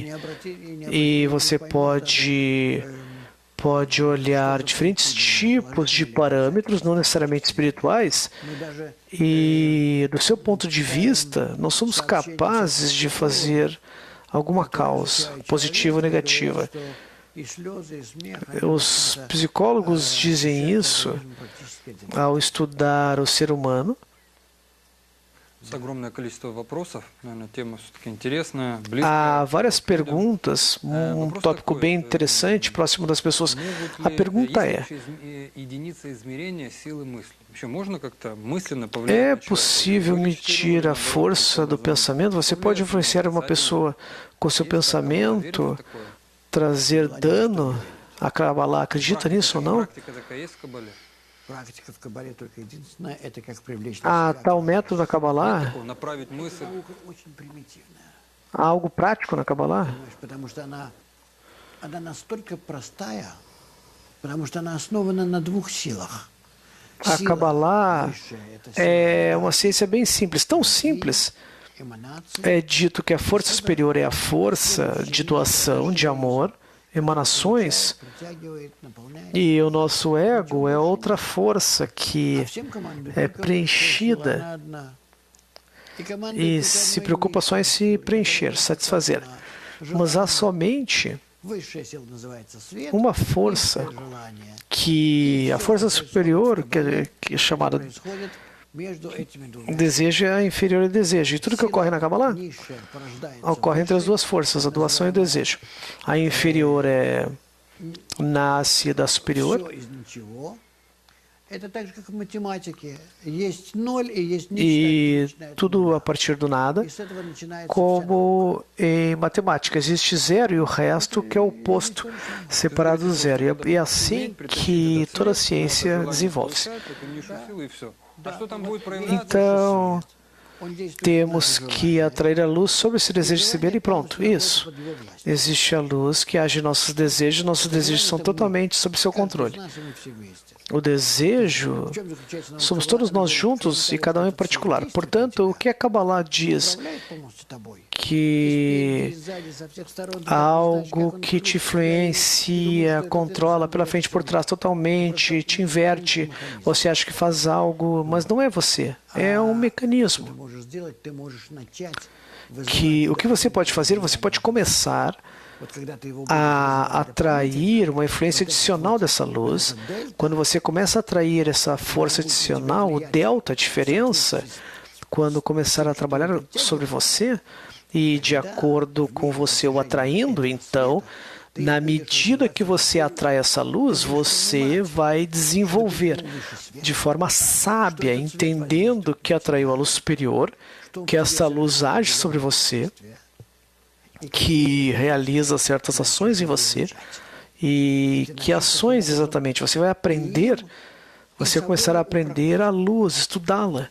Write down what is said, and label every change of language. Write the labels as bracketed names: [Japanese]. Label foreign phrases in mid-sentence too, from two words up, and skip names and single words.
[Portuguese] E você pode olhar diferentes tipos de parâmetros, não necessariamente espirituais, e do seu ponto de vista, nós somos capazes de fazer alguma causa, positiva ou negativa. Os psicólogos dizem isso ao estudar o ser humano [Russian] Огромное количество вопросов. Наверное, тема все-таки интересная, [Portuguese] Há [Russian] близкая. [Portuguese] várias perguntas, tópico bem interessante, próximo das pessoas. A pergunta [Russian] Есть ли [Portuguese] é: [Russian] вообще единица измерения силы мысли? Вообще можно как-то мысленно [Portuguese] é [Russian] повлиять на человека? [Portuguese] possível medir a força do pensamento? Você pode influenciar uma pessoa com seu pensamento, trazer dano? A Kabbalah acredita nisso ou não? [Russian] Практика такая есть в Кабале? Практика в Кабале только единственное, это как привлечь [Portuguese] Há [Russian] на себя. [Portuguese] tal método na Kabbalah? [Russian] Такого, направить мысль. Наука очень примитивная, [Portuguese] Há algo prático na Kabbalah? [Russian] понимаешь, потому что она настолько простая, потому что она основана на двух силах. [Portuguese] A [Russian] Сила [Portuguese] Kabbalah [Russian] высшая, это [Portuguese] é [Russian] сила [Portuguese] uma ciência bem simples, tão simples. [Russian] эманации, [Portuguese] É dito que a força superior é a força de doação, de amor, emanações, [Russian] притягивает, наполняет. [Portuguese] e o nosso ego é outra força que [Russian] А всем командует [Portuguese] é [Russian] только [Portuguese] preenchida [Russian] сила, она одна. И командует [Portuguese] e [Russian] только [Portuguese] se [Russian] одной [Portuguese] preocupa só em se [Russian] мыслью, [Portuguese] preencher, satisfazer. Mas há somente [Russian] Высшая сила называется свет, [Portuguese] uma força [Russian] низкое желание. [Portuguese] que a força superior, que é chamada [Russian] Происходит между этими двумя. [Portuguese] desejo, é inferior ao desejo. E tudo que ocorre na Kabbalah [Russian] Низшая порождается [Portuguese] ocorre entre as duas forças, a doação e o desejo. A inferior nasce da superior. [Russian] все из ничего. Это так же, как в математике. Есть ноль и есть [Portuguese] E [Russian] нечто. [Portuguese] tudo a partir do nada, [Russian] И с этого начинается вся [Portuguese] como em matemática. Existe zero e o resto que é o oposto, separado do zero. E é assim que toda a ciência desenvolve-se. Então, [Russian] Он действует [Portuguese] temos [Russian] на [Portuguese] que atrair a luz sobre esse desejo de se ver e pronto. Isso. [Russian] под его власть. [Portuguese] Existe a luz que age em nossos desejos são totalmente sob seu [Russian] Каждый из [Portuguese] controle. [Russian] нас, и мы все вместе. [Portuguese] O desejo, [Russian] В чем заключается наша [Portuguese] somos [Russian] Каббала? [Portuguese] todos nós juntos e cada um em particular. Portanto, o que a Kabbalah diz [Russian] Управляет полностью тобой. [Portuguese] que [Russian] И сзади, со всех сторон, ты [Portuguese] algo [Russian] знаешь, как он [Portuguese] que te [Russian] крутит тебя, и [Portuguese] influencia, [Russian] думаешь, что это [Portuguese] controla [Russian] ты [Portuguese] pela [Russian] сам [Portuguese] frente e por [Russian] делаешь. [Portuguese] trás totalmente, te inverte. Você acha que faz algo, mas não é você. É um mecanismo [Russian] Ты можешь сделать, ты можешь начать [Portuguese] que o que você pode fazer, você pode começar [Russian] Вот когда ты его будешь [Portuguese] a [Russian] вызывать [Portuguese] atrair uma influência adicional dessa luz. Quando você começa a atrair essa força adicional, o delta, a diferença, quando começar a trabalhar sobre você, e de acordo com você o atraindo, então, na medida que você atrai essa luz, você vai desenvolver de forma sábia, entendendo que atraiu a luz superior, que essa luz age sobre você, que realiza certas ações em você, e que ações exatamente você vai aprender, você vai começar a aprender a luz, estudá-la.